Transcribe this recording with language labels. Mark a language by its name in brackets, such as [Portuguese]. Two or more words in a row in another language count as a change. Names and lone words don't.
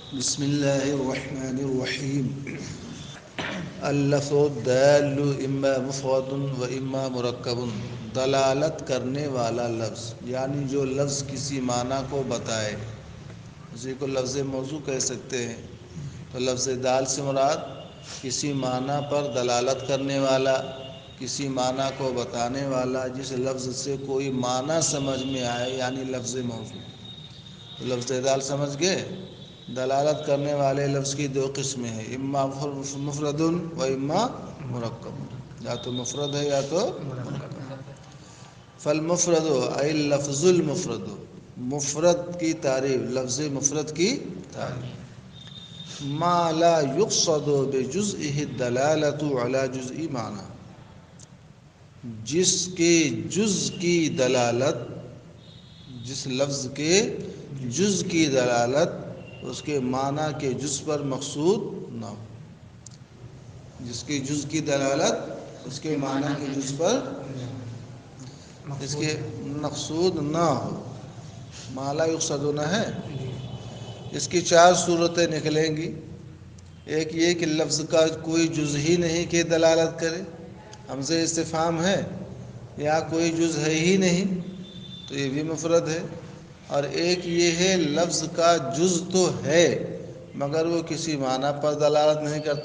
[Arabic] بسم الله الرحمن الرحیم اللفظ الدال اما مفرد و اما مرکب، [Urdu] دلالت کرنے والا لفظ یعنی جو لفظ کسی معنی کو بتائے، اسی کو لفظ موضوع کہہ سکتے ہیں۔ تو لفظ دال سے مراد کسی معنی پر دلالت کرنے والا، کسی معنی کو بتانے والا، جس لفظ سے کوئی معنی سمجھ میں آئے، یعنی لفظ موضوع۔ تو لفظ دال سمجھ گئے؟ دلالت کرنے والے لفظ کی دو قسمیں ہیں، [Arabic] اما مفرد و اما مرکب، [Urdu] یا تو مفرد ہے یا تو مرکب۔ [Arabic] فالمفرد ای اللفظ المفرد، [Urdu] مفرد کی تعریف، لفظ مفرد کی تعریف، [Arabic] ما لا یقصد بجزئه الدلالۃ علی جزء معنی، [Urdu] جس کے جز کی دلالت، جس لفظ کے جز کی دلالت اس کے معنی کے جز پر مقصود نہ ہو، جس کی جز کی دلالت اس کے معنی کے جز پر اس کے مقصود نہ ہو، [Arabic] ما لا یقصد [Urdu] نہ ہے۔ اس کی چار صورتیں نکلیں گی۔ ایک یہ کہ لفظ کا کوئی جز ہی نہیں کہ دلالت کرے، حمزہ استفہام ہے یا کوئی جز ہے ہی نہیں، تو یہ بھی مفرد ہے۔ اور ایک یہ ہے لفظ کا جز تو ہے مگر وہ کسی معنی پر دلالت نہیں کرتا۔